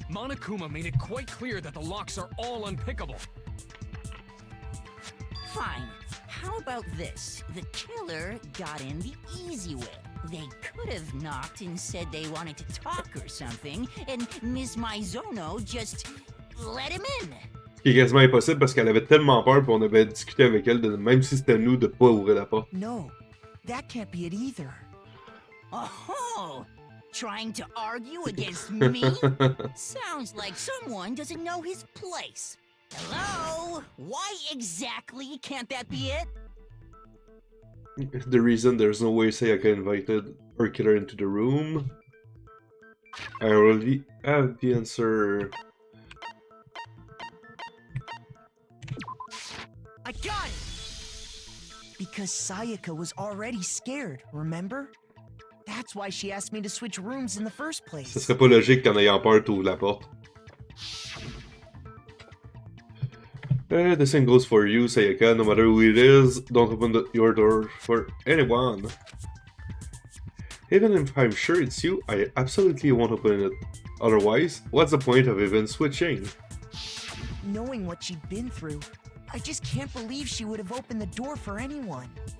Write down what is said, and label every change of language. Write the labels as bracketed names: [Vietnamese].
[English] Monokuma made it quite clear that the locks are all unpickable. Fine. How about this? The killer got in the easy way. They could have knocked and said they wanted to talk or something, and Miss Maizono just let him in. [French] Ce qui est quasiment impossible parce qu'elle avait tellement peur qu'on avait discuté avec elle, même si c'était nous, de pas ouvrir la porte. [English] No, that can't be it either. Oh, trying to argue against me? Sounds like someone doesn't know his place. Hello? Why exactly can't that be it? The reason there's no way Sayaka invited her killer into the room. I already have the answer. I got it! Because Sayaka was already scared, remember? That's why she asked me to switch rooms in the first place. [French] Ce serait pas logique qu'en ayant peur, t'ouvres la porte. [English] The same goes for you, Sayaka. No matter who it is, don't open your door for anyone. Even if I'm sure it's you, I absolutely won't open it. Otherwise, what's the point of even switching? Knowing what she'd been through, I just can't believe she would have opened the door for anyone.